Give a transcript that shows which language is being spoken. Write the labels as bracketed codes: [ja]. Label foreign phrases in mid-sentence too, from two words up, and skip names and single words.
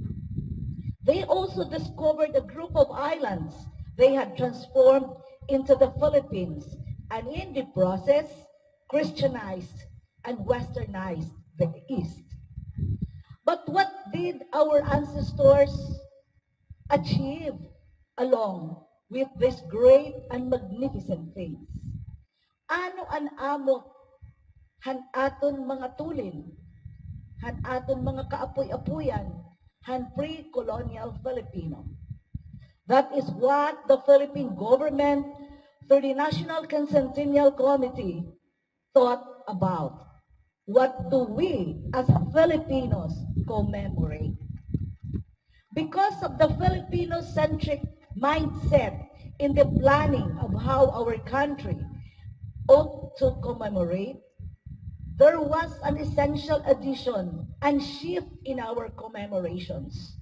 [en] They also discovered a group of islands they had transformed into the Philippines, and in the process, Christianized and westernized the East. But what did our ancestors achieve along with these great and magnificent things? [war] Ano ang amo han aton mga tulin, han aton mga kaapoy-apuyan, han pre-colonial Filipino? [en] That is what the Philippine government, through the National Quincentennial Committee, thought about. What do we as Filipinos commemorate? Because of the Filipino-centric mindset in the planning of how our country ought to commemorate, there was an essential addition and shift in our commemorations.